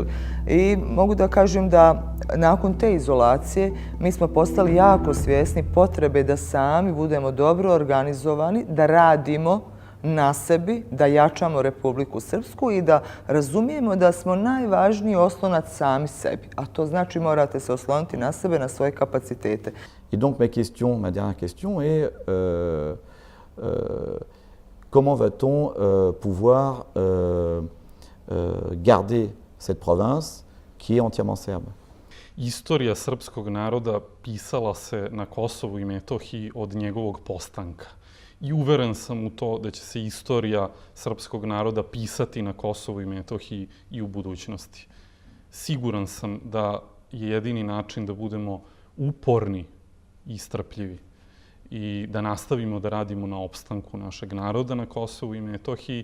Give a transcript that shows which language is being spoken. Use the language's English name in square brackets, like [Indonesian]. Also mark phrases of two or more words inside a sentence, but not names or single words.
[Serbian] I mogu da kažem da nakon te izolacije mi smo postali jako svjesni potrebe da sami budemo dobro organizovani, da radimo na sebi, da jačamo Republiku Srpsku i da razumijemo da smo najvažniji oslonac sami sebi. A to znači morate se osloniti na sebe, na svoje kapacitete. [French] Et donc ma dernière question est comment va-t-on pouvoir garder cette province qui est entièrement serbe? [Serbian] Istorija srpskog naroda pisala se na Kosovu i Metohiji od njegovog postanka. I uveren sam u to da će se istorija srpskog naroda pisati na Kosovu i Metohiji i u budućnosti. Siguran sam da je jedini način da budemo uporni i strpljivi i da nastavimo da radimo na opstanku našeg naroda na Kosovu i Metohiji.